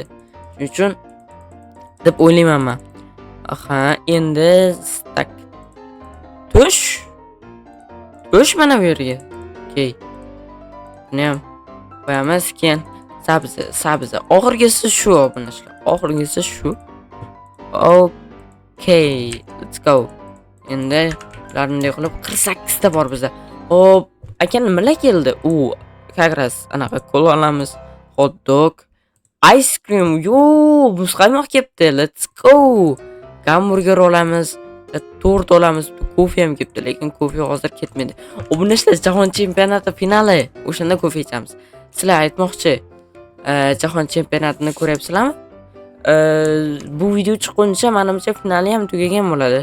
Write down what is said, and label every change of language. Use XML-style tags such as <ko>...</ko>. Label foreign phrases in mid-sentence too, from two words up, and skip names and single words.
<uz>Shuning uchun deb o'ylayman men. Endi tak. Tush mana bu yerga. Okay. Buni ham qo'yamiz, keyin sabzi. Oxirgisi shu obunachilar.</uz> <en>Okay, let's go.</en> <uz>Endi ularni qilib 48 ta bor bizda. Xo'p, aka nimalar keldi?</uz> <ru>Как раз</ru> <uz>anaqa kola olamiz.</uz> <en>Hot dog, ice cream,</en> <uz>muzqaymoq kelibdi.</uz> <en>Let's go.</en> <uz>Hamburger olamiz. Tort olamiz. Kofe ham kelibdi, lekin kofe hozir ketmaydi. Obunachilar, jahon chempionati finali. O'shanda kofe ichamiz. Sizlar aytmoqchi, jahon chempionatini ko'ryapsizlarmi? Bu video chiqquncha menimcha finali ham tugagan bo'ladi.</uz>